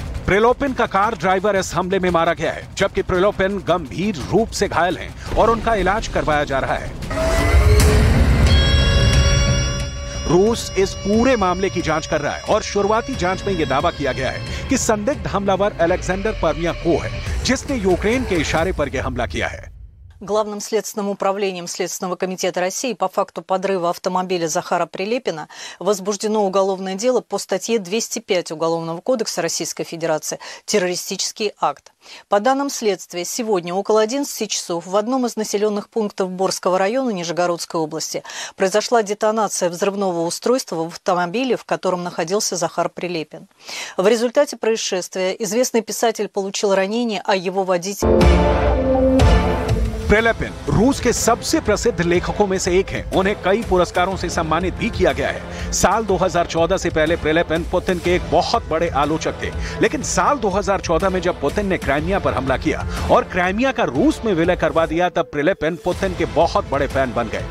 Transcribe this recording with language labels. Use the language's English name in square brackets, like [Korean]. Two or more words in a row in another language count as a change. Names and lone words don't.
[Hindi] प्रिलोपिन का कार ड्राइवर इस हमले में मारा गया है, जबकि प्रिलोपिन गंभीर रूप से घायल हैं और उनका इलाज करवाया जा रहा है। रूस इस पूरे मामले की जांच कर रहा है और शुरुआती जांच में यह दावा किया गया है कि संदिग्ध हमलावर अलेक्जेंडर परमियाकोव है, जिसने यूक्रेन के इशारे पर यह हमला किया है। [Russian] Главным следственным управлением Следственного комитета России по факту подрыва автомобиля Захара Прилепина возбуждено уголовное дело по статье 205 Уголовного кодекса Российской Федерации «Террористический акт». По данным следствия, сегодня около 11 часов в одном из населенных пунктов Борского района Нижегородской области произошла детонация взрывного устройства в автомобиле, в котором находился Захар Прилепин. В результате происшествия известный писатель получил ранение, а его водитель... [Hindi] प्रिलेपिन रूस के सबसे प्रसिद्ध लेखकों में से एक हैं। उन्हें कई पुरस्कारों से सम्मानित भी किया गया है। साल 2014 से पहले प्रिलेपिन पुतिन के एक बहुत बड़े आलोचक थे, लेकिन साल 2014 में जब पुतिन ने क्राइमिया पर हमला किया और क्राइमिया का रूस में विलय करवा दिया, तब प्रिलेपिन पुतिन के बहुत बड़े फैन बन गए।